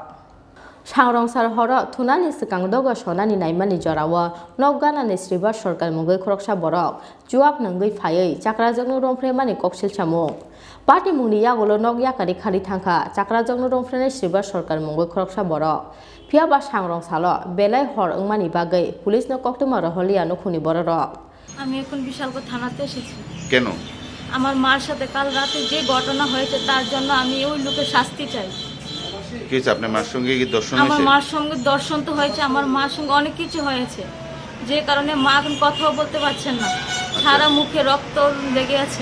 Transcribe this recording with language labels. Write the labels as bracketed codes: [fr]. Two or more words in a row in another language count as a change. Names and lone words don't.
[trp] Sangrongsal Horo thunani sikang dogo sonani naimani jorawo no Ganani Sribar Sorkar mungoi Khoroksa borok. Juak nangoi phaioi Chakrajwk no Rompheremani koksil samung. Party mungni Yago lo nog yakari khari thangkha Chakrajwk no Rompherena Sribar Sorkar mungoi Khoroksa borok. Phiaba Sangrongsalo belai hor wngmani bagui police no koktuma rohliya nokuni borok. [bn] আমি এখন বিশালগড় থানাতে এসেছি। কেন? আমার মার সাথে কাল রাতে যে ঘটনা হয়েছে তার জন্য আমি ওই লোকের শাস্তি চাই। কি হয়েছে আপনার মার সঙ্গে কি দর্শন হয়েছে? আমার মার সঙ্গে দর্শন তো হয়েছে, আমার মার সঙ্গে অনেক কিছু হয়েছে, যে কারণে মা এখন কথাও বলতে পারছেন না, সারা মুখে রক্ত লেগে আছে।